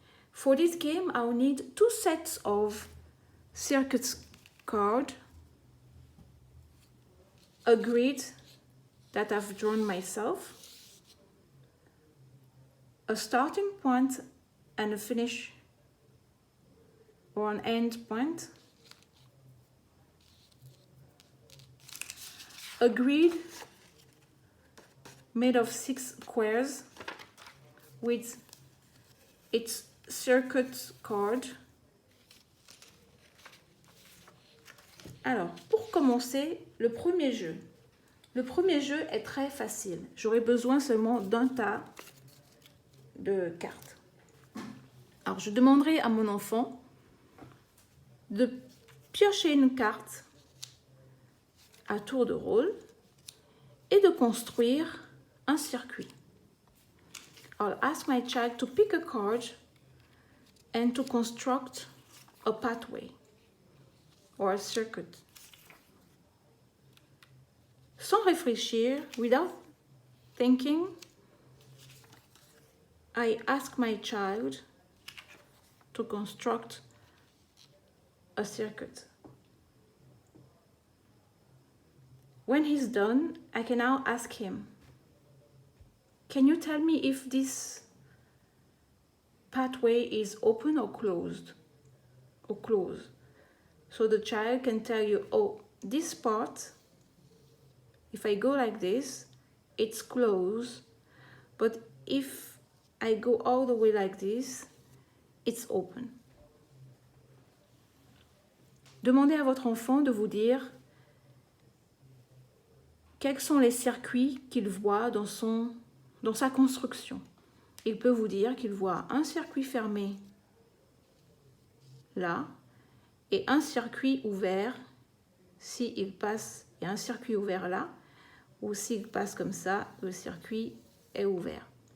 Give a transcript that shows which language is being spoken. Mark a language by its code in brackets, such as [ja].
[en] For this game I'll need 2 sets of circuit card, a grid that I've drawn myself, a starting point and a finish or an end point, a grid made of 6 squares with its circuit card. [fr] Alors, pour commencer, le premier jeu. Le premier jeu est très facile. J'aurai besoin seulement d'un tas de cartes. Alors, je demanderai à mon enfant de piocher une carte à tour de rôle et de construire un circuit. [en] I'll ask my child to pick a card and to construct a pathway or a circuit. [fr] Sans réfléchir, [en] without thinking, I ask my child to construct a circuit. When he's done, I can now ask him, can you tell me if this pathway is open or closed? Or closed. So the child can tell you, oh, this part, if I go like this, it's closed, but if I go all the way like this, it's open. [fr] Demandez à votre enfant de vous dire quels sont les circuits qu'il voit dans sa construction. Il peut vous dire qu'il voit un circuit fermé là et un circuit ouvert s'il passe, et un circuit ouvert là, ou s'il passe comme ça, le circuit est ouvert.